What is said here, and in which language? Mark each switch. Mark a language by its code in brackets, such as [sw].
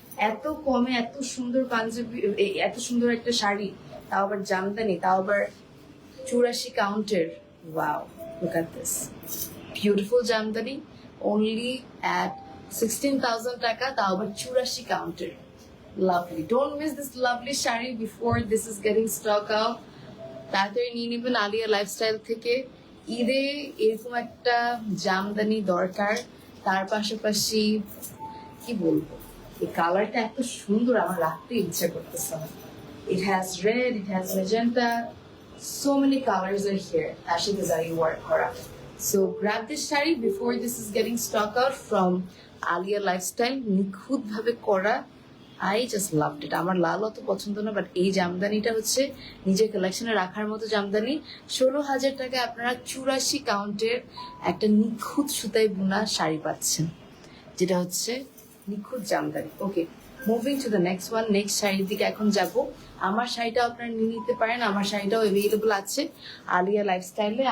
[bn] এত কমে এত সুন্দর পাঞ্জাবি, এত সুন্দর একটা শাড়ি, তাও আবার জামদানি, তাও আবার 84 কাউন্টের। [en] wow, look at this beautiful jamdani only at 16,000 taka, [bn] তাও আবার 84 কাউন্টের। [en] Lovely. Don't miss this lovely shari before this is getting stock out. [bn] তাড়াতাড়ি নিয়ে নেবেন আলিয়া লাইফস্টাইল থেকে। ঈদে এরকম একটা জামদানি দরকার। তার পাশাপাশি কি বলবো, এই কালারটা এত সুন্দর, আমার রাখতে ইচ্ছা করতেছে না। [en] It has red, it has magenta, so many colors are here. [bn] তার সাথে জারি ওয়ার্ক করা। [en] So grab this sari before this is getting stock out from Aliya lifestyle. [bn] নিখুঁত ভাবে করা, [en] I just loved it. [bn] আমার লাল অত পছন্দ না, বাট এই জামদানিটা হচ্ছে নিজের কালেকশনে রাখার মতো জামদানি। 16,000 টাকায় আপনারা 84 কাউন্টের একটা নিখুঁত সুতায় বুনা শাড়ি পাচ্ছেন, যেটা হচ্ছে নিখুঁত জামদানি। ওকে, [en] Moving to the next one. [bn] Next শাড়ির দিকে এখন যাব। আমার শাড়িটাও আপনারা নিয়ে নিতে পারেন, আমার শাড়িটাও অ্যাভেলেবল আছে আলিয়া লাইফস্টাইলে।